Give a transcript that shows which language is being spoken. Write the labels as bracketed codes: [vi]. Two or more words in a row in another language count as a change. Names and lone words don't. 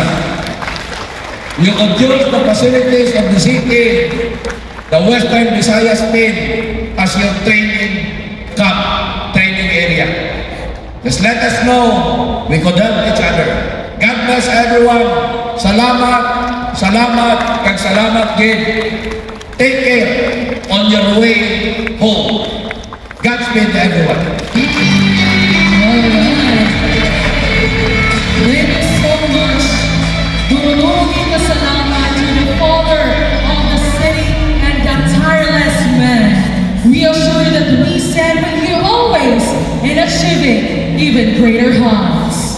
[en] You could use the facilities of the city, the Western Visayas team, as your training camp, training area. Just let us know we could help each other. God bless everyone. [hil] Salamat, salamat, kag salamat gid. [en] Take care on your way home. Godspeed to everyone. Thank you so much. [hil] Durugin na salamat [en] to the father of the city and the tireless man. We are sure that we stand with you always in achieving even greater heights.